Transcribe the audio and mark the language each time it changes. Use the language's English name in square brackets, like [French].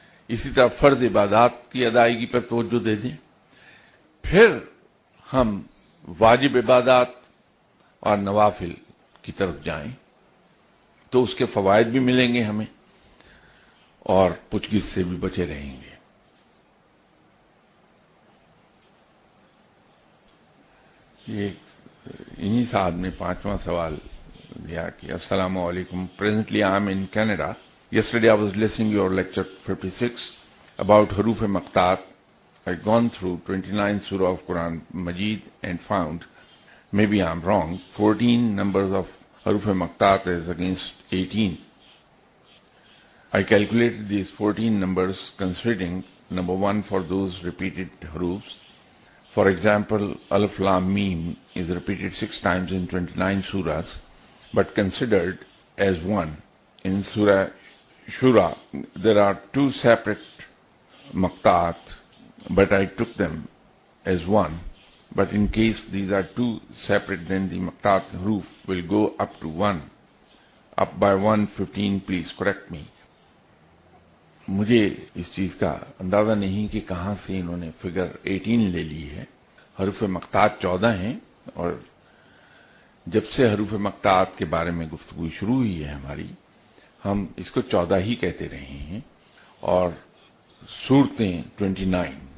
[Urdu] اسی طرح فرض عبادات کی ادائیگی پر توجہ دے دیں، پھر ہم واجب عبادات اور نوافل کی طرف جائیں تو اس کے فوائد بھی ملیں گے ہمیں اور پوچھ گچھ سے بھی بچے رہیں گے. یہ انہی صاحب نے 5واں سوال دیا کہ السلام علیکم. [English] Presently I am in Canada. Yesterday I was listening to your lecture 56 about Huruf Maqtat. I had gone through 29 Surah of Quran Majid and found, maybe I am wrong, 14 numbers of Huruf Maqtat is against 18. I calculated these 14 numbers considering, number one, for those repeated hurufs. For example, Alif Lam Mim is repeated 6 times in 29 surahs, but considered as one. In Surah Shura, there are 2 separate maqtaat, but I took them as one. But in case these are 2 separate, then the maqtaat huruf will go up to 1, up by 115. Please correct me. [Urdu] مجھے اس چیز کا اندازہ نہیں کہ کہاں سے انہوں نے فگر 18 لے لی ہے. حروف مقطعات 14 ہیں، اور جب سے حروف مقطعات کے بارے میں گفتگو شروع ہوئی ہے ہماری، ہم اس کو 14 ہی کہتے رہے ہیں، اور صورتیں 29.